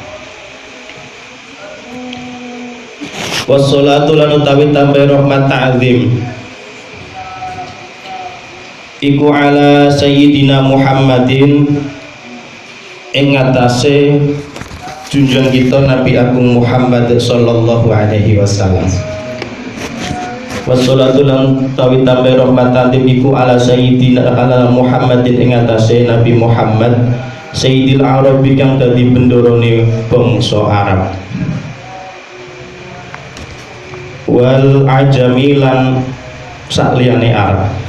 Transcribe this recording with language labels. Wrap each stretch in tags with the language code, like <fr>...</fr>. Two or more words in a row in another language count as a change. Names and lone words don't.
<jv>Wassalatu lan utawi tambah rahmat ta'zim iku</jv> <ar>على سيدنا محمد</ar> <jv>ing atase junjungan kita Nabi Agung Muhammad</jv> <ar>صلى الله عليه وسلم.</ar> <jv>Wassalatu lan utawi tambah rahmat ta'zim iku</jv> <ar>على سيدنا على محمد</ar> <jv>ing atase Nabi Muhammad</jv> <ar>سيد العربي</ar> <jv>kang dadi bendorone bangsa Arab</jv> <ar>والعجم</ar> <jv>lan sakliyane Arab.</jv>